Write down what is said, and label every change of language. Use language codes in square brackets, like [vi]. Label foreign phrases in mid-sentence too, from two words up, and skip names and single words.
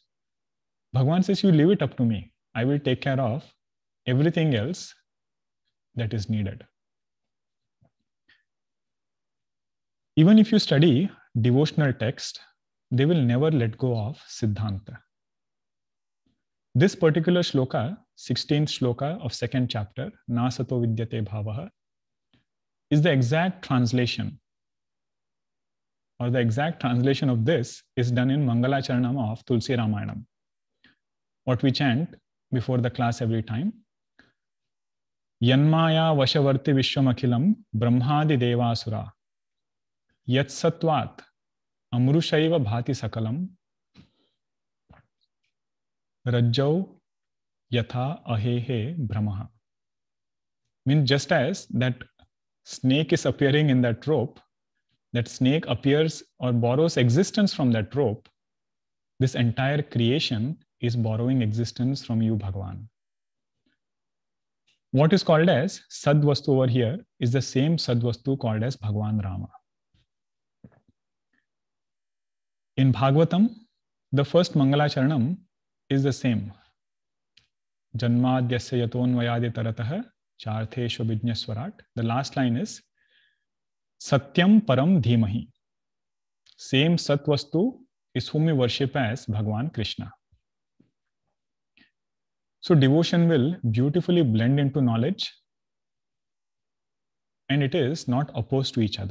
[en] Bhagavan says, you leave it up to me. I will take care of everything else that is needed. Even if you study devotional text, they will never let go of Siddhanta. This particular shloka, 16th shloka of 2nd chapter, [sa] Na sato vidyate bhavaha, [en] is the exact translation, or the exact translation of this is done in Mangala Charanam of Tulsi Ramayanam. What we chant before the class every time. [sa] Yanmaya vashavarti vishwamakhilam brahmadi devasura yatsatvat amrushaiva bhati sakalam rajjau yatha ahehe brahmaha. [en] Means just as that snake is appearing in that rope, that snake appears or borrows existence from that rope, this entire creation is borrowing existence from you, Bhagavan. What is called as Sadvastu over here is the same Sadvastu called as Bhagavan Rama. In Bhagavatam, the first Mangala Charanam is the same. [sa] Janmadyasya yatonvayadi tarataha chartheshu vijñaswarat. [en] The last line is [sa] Satyam Param Dhimahi. [en] Same Satvastu is whom we worship as Bhagavan Krishna. So devotion will beautifully blend into knowledge, and it is not opposed to each other.